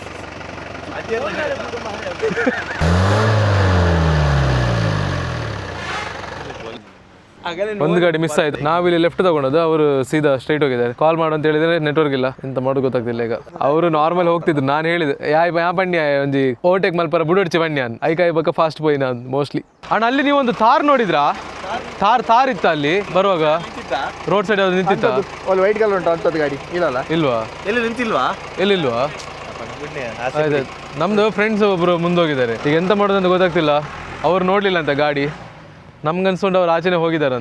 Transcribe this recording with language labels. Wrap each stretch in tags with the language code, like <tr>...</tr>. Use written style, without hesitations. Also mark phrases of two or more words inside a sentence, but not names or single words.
<kn>ಒಂದು ಗಾಡಿ ಮಿಸ್ ಆಯ್ತು. ನಾವಿಲ್ಲಿ ಲೆಫ್ಟ್ ತಗೊಂಡದ್ದು, ಅವರು ಸೀದಾ ಸ್ಟ್ರೈಟ್ ಹೋಗಿದ್ದಾರೆ. ಕಾಲ್ ಮಾಡು ಅಂತ ಹೇಳಿದ್ರೆ ನೆಟ್ವರ್ಕ್ ಇಲ್ಲ, ಎಂತ ಮಾಡೋದು ಗೊತ್ತಾಗ್ತಿಲ್ಲ. ಈಗ ಅವರು ನಾರ್ಮಲ್ ಹೋಗ್ತಿದ್ರು. ನಾನು ಹೇಳಿದೆ</kn> <tcy>ಯಾ ಬಣ್ಣ ಒಂಜಿ ಓವರ್ಟೇಕ್ ಮಲ್ಪರ ಬುಡಡ್ಚಿ ಬಣ್ಣ ಐಕಾಯಿ ಬಕ್ಕ ಫಾಸ್ಟ್ ಪೋಯಿ ನಾನು ಮೋಸ್ಟ್ಲಿ.</tcy> <kn>ಅಣ್ಣ ಅಲ್ಲಿ ನೀವು ಒಂದು ಥಾರ್ ನೋಡಿದ್ರಾ? ಥಾರ್ ಇತ್ತ ಅಲ್ಲಿ ಬರುವಾಗ</kn> <en>road side</en> <kn>ಯಾವ್ದು ನಿಂತಿತ್ತ?</kn> <en>white colour</en> <kn>ಉಂಟು ಅಂತದ್ದು ಗಾಡಿ ಇಲ್ವಾ? ಎಲ್ಲಿ ನಿಂತಿಲ್ವಾ? ಎಲ್ಲಿಲ್ವಾ? ನಮ್ದು ಫ್ರೆಂಡ್ಸ್ ಒಬ್ರು ಮುಂದೋಗಿದ್ದಾರೆ. ಈಗ ಎಂತ ಮಾಡೋದಂತ ಗೊತ್ತಾಗ್ತಿಲ್ಲ. ಅವ್ರು ನೋಡ್ಲಿಲ್ಲ ಅಂತ ಗಾಡಿ. ನಮ್ಗನ್ಸ್ಕೊಂಡು ಅವ್ರು ಆಚೆನೆ ಹೋಗಿದಾರಂತ.</kn>